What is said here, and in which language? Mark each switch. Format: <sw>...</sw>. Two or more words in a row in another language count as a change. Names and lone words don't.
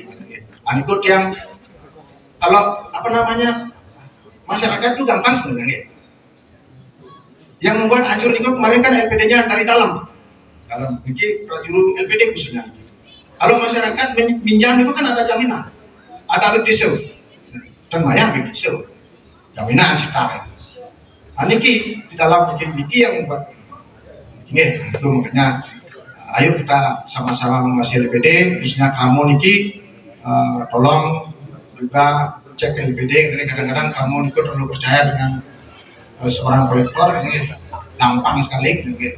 <id>Ikut yang kalau masyarakat itu gampang sebenarnya. Yang membuat hancur itu kemarin kan LPD-nya dari dalam ini prajurit LPD khususnya. Kalau masyarakat minjam itu kan ada jaminan, ada abdisel dan maya abdisel, jaminan sita. Niki di dalam niki yang membuat itu makanya Ayo kita sama-sama mengawasi LPD, khususnya Kramo niki tolong juga cek LPD. Ini kadang-kadang Kramo niki terlalu percaya dengan seorang kolektor, ini gampang sekali gitu.</id>